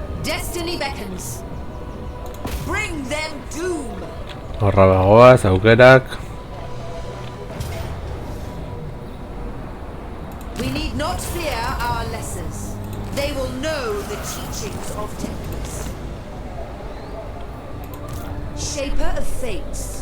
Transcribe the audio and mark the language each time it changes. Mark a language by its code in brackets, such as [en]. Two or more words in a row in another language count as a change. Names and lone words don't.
[en] Destiny beckons. Bring them doom. [eu] Horra bagoaz, aukerak. [en] We need not fear our lessers. They will know the teachings of Templars. Shaper of fates.